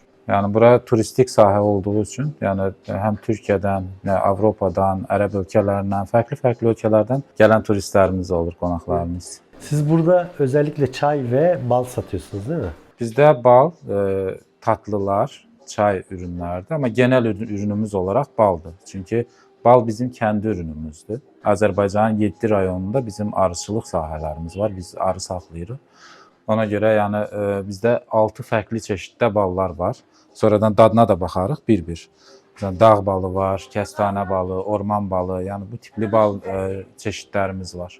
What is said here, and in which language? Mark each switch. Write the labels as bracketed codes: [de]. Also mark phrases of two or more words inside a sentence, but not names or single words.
[az] Yani bura turistik sahə [tr] olduğu için, [az] yani hem Türkiye'den, Avrupa'dan, Ərəb ölkələrindən, farklı ölkələrdən gələn turistlərimiz olur, qonaqlarımız. [tr] Siz burada özellikle çay ve bal satıyorsunuz değil mi? [az] Bizdə bal, tatlılar, çay ürünlərdir, amma [tr] genel ürünümüz olarak [az] baldır. Çünki bal bizim [tr] kendi ürünümüzdür. [az] Azərbaycanın 7 rayonunda bizim arıçılıq sahələrimiz var, biz arı saxlayırıq. Ona görə yəni bizdə 6 fərqli çeşiddə ballar var. Sonradan dadına da baxarıq bir-bir. Yəni dağ balı var, kəstanə balı, orman balı, yəni bu tipli bal çeşidlərimiz var.